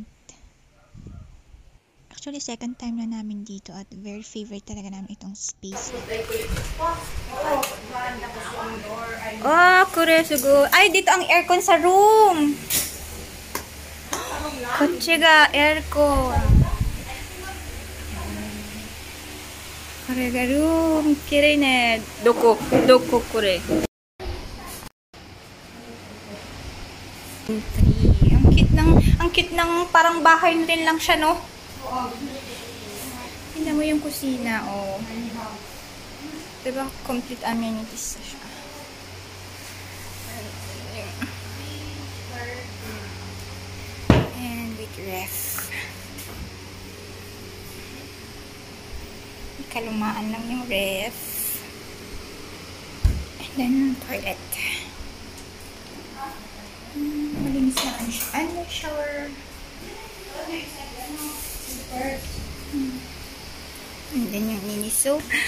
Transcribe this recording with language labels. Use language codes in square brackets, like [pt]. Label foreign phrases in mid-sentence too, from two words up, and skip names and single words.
[en] Actually, second time [tl] na namin dito at [en] very favorite [tl] talaga namin itong space. [ja] オー、くれすご. [tl] Ay, dito ang aircon sa room. [ja] こっちがエアコン. これがルーム. きれいね. どここれ. [tl] Ang cute ng parang bahay na rin lang siya, no? Tingnan mo yung kusina, oh. Diba, [en] complete amenities [tl] na siya. [en] And with ref. [tl] Kalumaan lang yung ref. [en] And then, [tl] toilet. Malinis na ang siya. Ano, shower. [en] And then [tl] yung miniso.